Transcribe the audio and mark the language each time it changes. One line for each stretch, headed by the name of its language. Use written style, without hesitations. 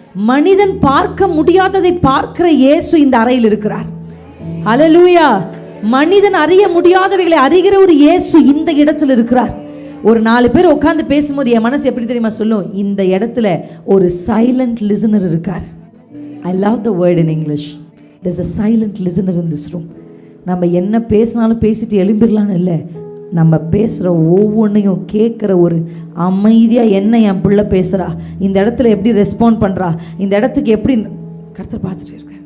Tamil: மனிதன் பார்க்க முடியாததை பார்க்கிற இயேசு இந்த அறையில் இருக்கிறார். ஹல்லேலூயா. மனிதன் அறிய முடியாதவைகளை அறிகிற ஒரு இயேசு இந்த இடத்துல இருக்கிறார். ஒரு 4 பேர் உட்காந்து பேசும்போது என் மனசு எப்படி தெரியுமா சொல்லும்? இந்த இடத்துல ஒரு சைலண்ட் லிசனர் இருக்கார்.
English: I love the word in English. there's a silent listener in this room.
Tamil: நம்ம என்ன பேசினாலும் பேசிட்டு எழும்பிடலான்னு இல்லை, நம்ம பேசுகிற ஒவ்வொன்றையும் கேட்குற ஒரு அமைதியாக, என்ன என் பிள்ளை பேசுகிறா, இந்த இடத்துல எப்படி ரெஸ்பாண்ட் பண்ணுறா, இந்த இடத்துக்கு எப்படி கர்த்தர் பார்த்துட்டு இருக்கார்.